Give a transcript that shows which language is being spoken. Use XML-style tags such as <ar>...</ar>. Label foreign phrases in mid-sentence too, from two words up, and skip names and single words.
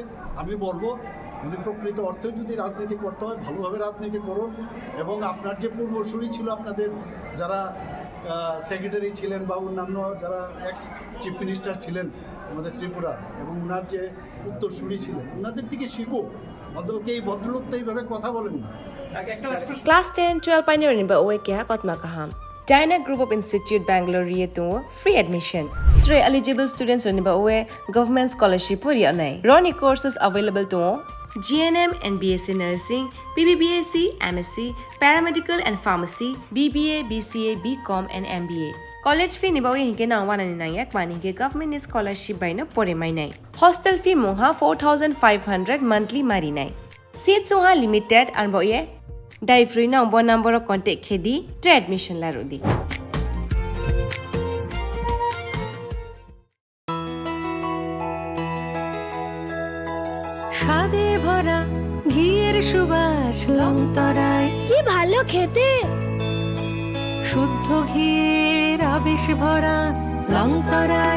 <bn>আমি বলবো উনি প্রকৃত অর্থে যদি রাজনীতি করতে হয় ভালোভাবে রাজনীতি করুন, এবং আপনার যে পূর্বসূরি ছিল, আপনাদের যারা সেক্রেটারি ছিলেন বা অন্যান্য যারা</bn> <en>ex chief minister</en> <bn>ছিলেন আমাদের ত্রিপুরা, এবং ওনার যে উত্তরসূরি ছিলেন, ওনাদের দিকে শিখুক। অন্তত এই ভদ্রলোক তো এইভাবে কথা বলেন না।</bn> <trp>Class 10-12 pioneering ba oe kya kotma kaham.</trp> <en>Dyna Group of Institute Bangalore to free admission.</en> <trp>3</trp> <en>eligible students</en> <trp>on ba oe</trp> <en>government scholarship</en> <trp>puri anai.</trp> <en>Roni courses available to GNM and BSc Nursing, BBBSc, MSc, Paramedical and Pharmacy, BBA, BCA, BCom and MBA. College fee</en> <trp>ni ba oe hinke na 199 mani ke</trp> <en>government scholarship</en> <trp>by na pore mai nai.</trp> <en>Hostel fee</en> <trp>moha 4500 monthly mari nai. Seats oha</trp> <en>limited and</en> <trp>ba oe dai free na bo</trp> <en>number of contact</en> <trp>khedi tre admission la rodi.</trp> <bn>স্বাদে ভরা ঘিয়ের সুবাস লংতরায়, কি ভালো খেতে। শুদ্ধ ঘিয়ের আবেশ ভরা লংতরায়,</bn>